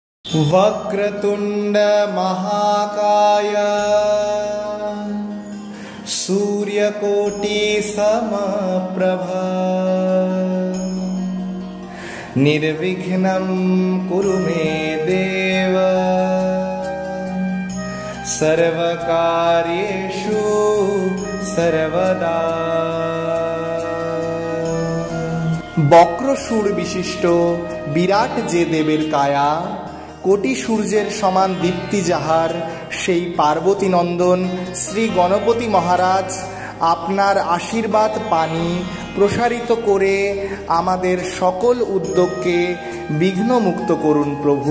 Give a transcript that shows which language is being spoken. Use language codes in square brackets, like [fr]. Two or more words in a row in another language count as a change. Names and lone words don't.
[sa] वक्रतुंड महाकाय सूर्यकोटि समप्रभा निर्विघ्नं कुरु मे देव सर्वकार्येषु सर्वदा। [bn] বক্র সুর বিশিষ্ট বিরাট যে দেবের কায়া, কোটি সূর্যের সমান দীপ্তি যাহার, সেই পার্বতী নন্দন শ্রী গণপতি মহারাজ আপনার আশীর্বাদ পানি প্রসারিত করে আমাদের সকল উদ্যোগকে বিঘ্নমুক্ত করুন প্রভু।